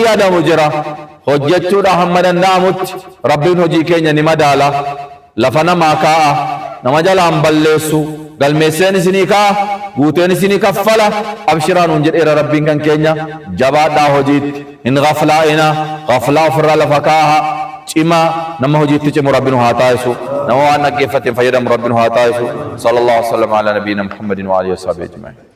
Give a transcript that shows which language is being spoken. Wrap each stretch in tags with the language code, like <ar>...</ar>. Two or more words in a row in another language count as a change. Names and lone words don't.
<om>yaadamu jira hojjechuudha hamma danda'amutti rabbiin hojii keenya ni madaala lafa namaa kaa'a nama jalaan balleessu galmeesseen isinii kaa'a guuteen isinii kaffala abshiraan hun jedheera rabbiin kan keenya jabaadhaa hojiitti hin gaflaa'ina gaflaa ofirraa lafa kaa'a cimaa nama hojiitti cimu rabbiin haa taasisu nama waan dhaggeeffateen fayyadamu rabbiin haa taasisu</om> <ar>صلى الله عليه وسلم على نبينا محمد وعلى آله وصحبه أجمعين.</ar>